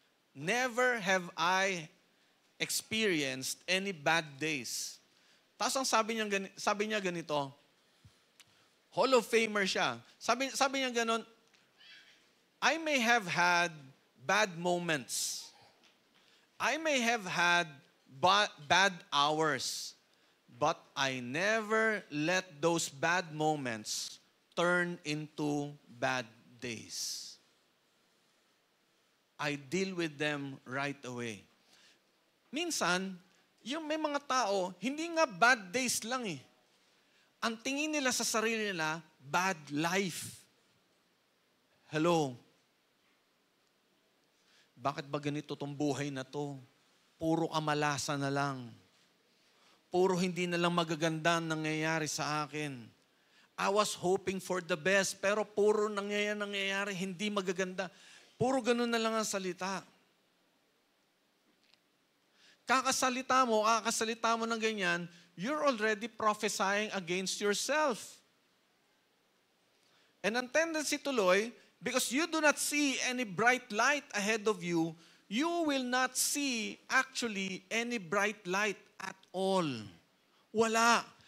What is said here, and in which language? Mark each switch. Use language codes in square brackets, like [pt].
[en] Never have I experienced any bad days. [tl] Tapos ang sabi niya ganito, Hall of Famer siya. Sabi niya ganon, [en] I may have had bad moments. I may have had bad hours. But I never let those bad moments turn into bad days. I deal with them right away. [tl] Minsan, yung may mga tao, hindi nga bad days lang Ang tingin nila sa sarili nila, bad life. Hello? Bakit ba ganito tong buhay na to? Puro kamalasan na lang. puro hindi na lang magaganda ang nangyayari sa akin. [en] I was hoping for the best, [tl] pero puro nangyayari, hindi magaganda. Puro ganun na lang ang salita. Kakasalita mo ng ganyan, [en] you're already prophesying against yourself. And ang tendency tuloy, because you do not see any bright light ahead of you, you will not see actually any bright light at all. [tl] Wala.